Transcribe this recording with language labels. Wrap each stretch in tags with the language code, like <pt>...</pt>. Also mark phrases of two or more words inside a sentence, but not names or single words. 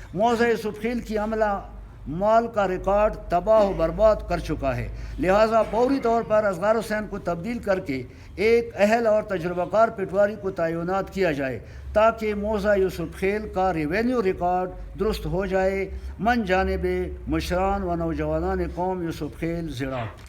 <ur>موضع یوسف خیل کی عملہ مال کا ریکارڈ تباہ و برباد کر چکا ہے، لہٰذا فوری طور پر اصغر حسین کو تبدیل کر کے ایک اہل اور تجربہ کار پٹواری کو تعینات کیا جائے تاکہ موضع یوسف خیل کا ریونیو ریکارڈ درست ہو جائے۔ من جانب مشران و نوجوانان قوم یوسف خیل زیرا۔</ur>